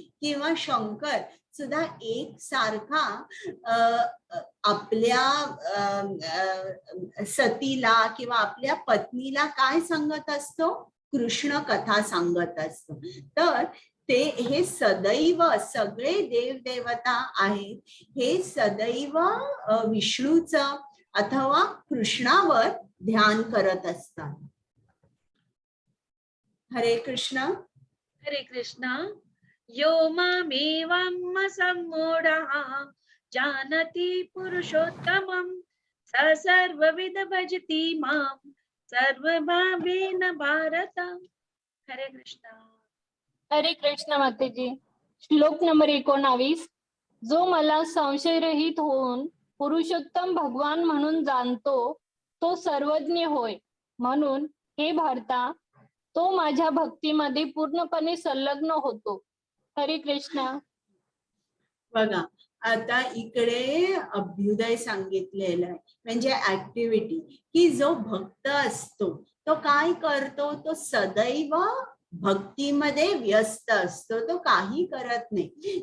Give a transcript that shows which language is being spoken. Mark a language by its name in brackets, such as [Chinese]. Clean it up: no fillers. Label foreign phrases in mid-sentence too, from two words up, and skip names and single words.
[Marathi] किंवा शंकर सुद्धा एक सारखा आपल्या सतीला किंवा आपल्या पत्नीला काय सांगत असतो? कृष्ण कथा सांगत असतो. तर ते हे सदैव सगळे देव देवता आहेत, हे सदैव विष्णूचं अथवा कृष्णावर ध्यान करत असतात. हरे कृष्ण. हरे कृष्ण. [Sanskrit] यो मामेवम् सम्मूढः जानति पुरुषोत्तमं स सर्वविद भजति मां सर्वभावेन भारत. [Marathi] हरे कृष्ण. हरे कृष्ण मातेजी. श्लोक नंबर 19. जो मला संशयरहित होऊन पुरुषोत्तम भगवान म्हणून जाणतो तो सर्वज्ञ होय. म्हणून हे भारता, तो माझ्या भक्तीमध्ये पूर्णपणे संलग्न होतो. हरे कृष्ण. बघा, आता इकडे अभ्युदय सांगितलेलं आहे, म्हणजे ऍक्टिव्हिटी, की जो भक्त असतो तो काय करतो? तो सदैव भक्तीमध्ये व्यस्त असतो, तो काही करत नाही.